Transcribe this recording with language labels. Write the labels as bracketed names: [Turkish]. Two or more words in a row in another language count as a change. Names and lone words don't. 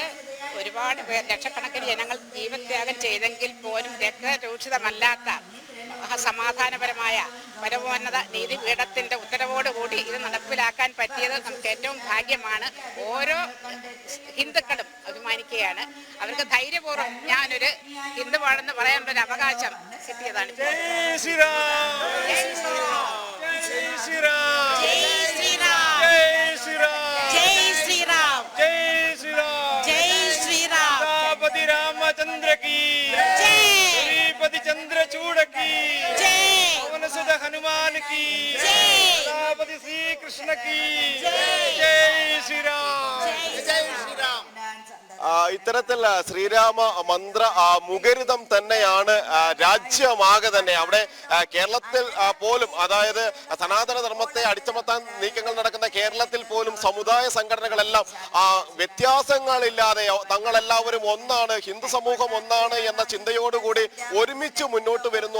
[Malayalam] ഒരുപാട് പേർ, ലക്ഷക്കണക്കിന് ജനങ്ങൾ ജീവത്യാഗം ചെയ്തെങ്കിൽ പോലും രക്തരൂക്ഷിതമല്ലാത്ത സമാധാനപരമായ പരമോന്നത നീതിപീഠത്തിന്റെ ഉത്തരവോടുകൂടി ഇത് നടപ്പിലാക്കാൻ പറ്റിയത് നമുക്ക് ഏറ്റവും ഭാഗ്യമാണ്. ഓരോ ഹിന്ദുക്കളും അഭിമാനിക്കുകയാണ്. അവർക്ക് ധൈര്യപൂർവ്വം ഞാനൊരു ഹിന്ദുവാണെന്ന് പറയാനുള്ള ഒരു അവകാശം കിട്ടിയതാണ്. [Hindi] रामचंद्र की श्रीपति चंद्रचूड़ की पवन सुत हनुमान की रावति श्री कृष्ण की जय श्री राम जय श्री राम. [Malayalam] ഇത്തരത്തിൽ ശ്രീരാമ മന്ത്ര മുഖരിതം തന്നെയാണ് രാജ്യമാകെ തന്നെ. അവിടെ കേരളത്തിൽ പോലും, അതായത് സനാതന ധർമ്മത്തെ അടിച്ചമർത്താൻ നീക്കങ്ങൾ നടക്കുന്ന കേരളത്തിൽ പോലും സമുദായ സംഘടനകളെല്ലാം വ്യത്യാസങ്ങളില്ലാതെ തങ്ങളെല്ലാവരും ഒന്നാണ്, ഹിന്ദു സമൂഹം ഒന്നാണ് എന്ന ചിന്തയോടുകൂടി ഒരുമിച്ച് മുന്നോട്ട് വരുന്നു.